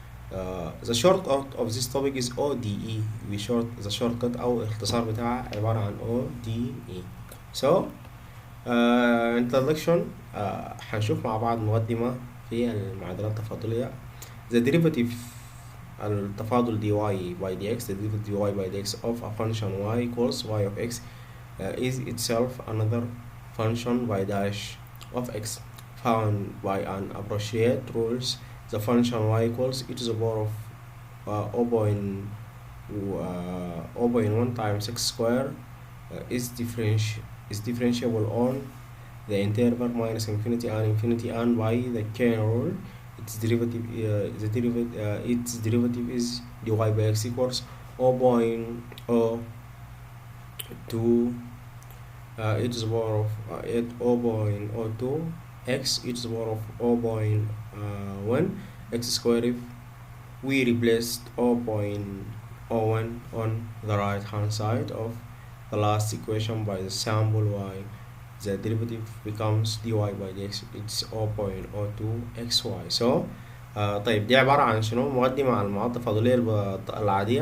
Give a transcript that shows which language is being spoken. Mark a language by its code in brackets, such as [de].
[en] The shortcut of this topic is ODE. the shortcut [ar] أو الاختصار بتاعها عبارة عن ODE. [en] So introduction. [ar] هنشوف مع بعض مقدمة في المعادلات التفاضلية. [en] The derivative التفاضل dy by dx, the derivative dy by dx of a function y equals y of x is itself another function y dash of x found by an appropriate rules. The function y equals e to the power of 0.1 times x square is differentiable on the interval minus infinity and by the chain rule. Its derivative is dy by x equals 0.02 e to the power of 0.02 x e to the power of 0.1 x squared if we replaced 0.01 on the right hand side of the last equation by the sample y. The derivative becomes dy by dx. It's 0.02 xy. [ar] So طيب دي عبارة عن شنو؟ مقدمة عن المعادلة التفاضلية العادية.